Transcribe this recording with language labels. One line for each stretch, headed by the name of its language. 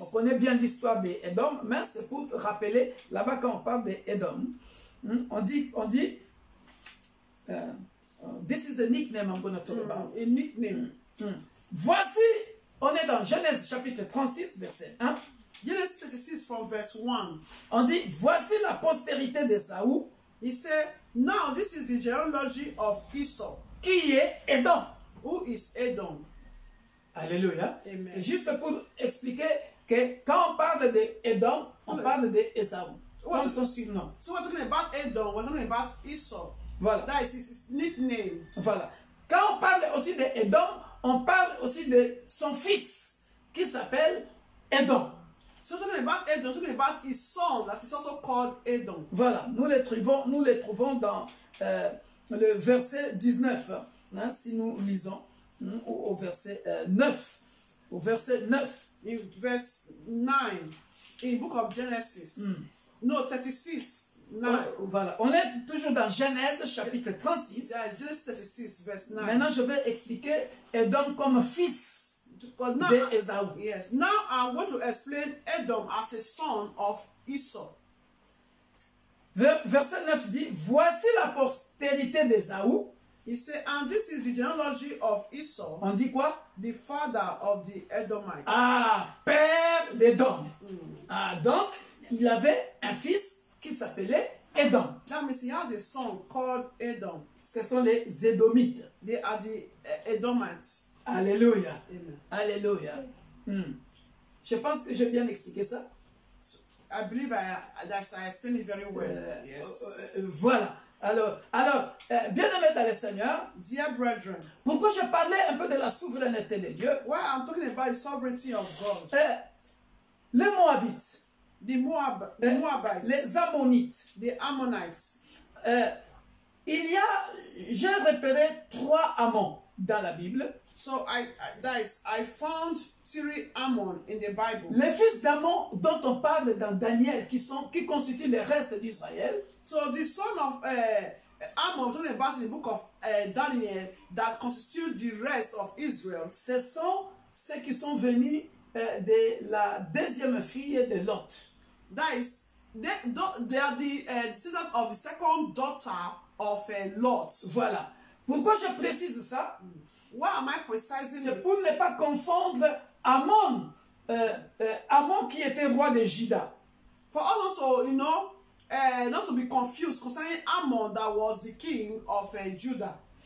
French: On connaît bien l'histoire d'Édom, mais c'est pour rappeler, là-bas quand on parle d'Édom, on dit
English: this is the nickname I'm going to talk about. A nickname.
French: Voici, on est dans Genèse chapitre 36, verset 1.
English: Genesis 36 from verse 1.
French: On dit, voici la postérité d'Ésaü,
English: He said, now this is the genealogy of Esau.
French: qui est Édom.
English: Who is Edom?
French: Alléluia.
English: Amen.
French: C'est juste pour expliquer que quand on parle d'Édom, on parle d'Ésaü. Comme son surnom.
English: So we're talking about Edom, we're talking about Esau.
French: Voilà.
English: That is his nickname.
French: Voilà. Quand on parle aussi d'Édom, on parle aussi de son fils qui s'appelle Édom.
English: So talking about Edom, talking about his son that is also called Edom.
French: Voilà, nous les trouvons dans le verset 19, hein, si nous lisons au verset 9. Au verset 9.
English: In verse 9, in book of Genesis. No, 36. 9.
French: Voilà, on est toujours dans Genèse chapitre 36.
English: Yeah, Genesis 36, verse 9.
French: Maintenant, je vais expliquer Edom comme fils
English: Now,
French: d'Ésaü.
English: yes. Now I'm going to explain Edom as a son of Esau.
French: Verset 9 dit, voici la postérité d'Ésaü.
English: He said, and this is the genealogy of Esau,
French: On dit quoi?
English: the father of the Edomites.
French: Ah, père d'Édom. Ah, donc, il avait un fils qui s'appelait Édom.
English: That means he has a son called Edom.
French: Ce sont les Édomites.
English: They are the Edomites.
French: Alléluia.
English: Amen.
French: Alléluia. Je pense que j'ai bien expliqué ça.
English: I believe that I explained it very well. Yes.
French: Voilà. Alors, bien-aimés dans le Seigneur,
English: Dear brethren,
French: pourquoi je parlais un peu de la souveraineté de Dieu?
English: why I'm talking about the sovereignty of God.
French: Les Moabites,
English: The Moabites,
French: les Ammonites,
English: the Ammonites.
French: j'ai repéré 3 Ammons dans la Bible.
English: So I found 3 Ammon in the Bible.
French: Les fils d'Ammon dont on parle dans Daniel, qui constituent le reste d'Israël.
English: So the son of Ammon, talking about in the book of Daniel, that constitute the rest of Israel.
French: Ce sont ceux qui sont venus de la deuxième fille de Lot.
English: That is, they are the descendant of the second daughter of Lot.
French: Voilà. Pourquoi je précise ça?
English: Why am I precising
French: C'est
English: it?
French: pour ne pas confondre Ammon, Ammon qui était roi de Juda.
English: For us not to, not to be confused concerning Ammon that was the king of Judah.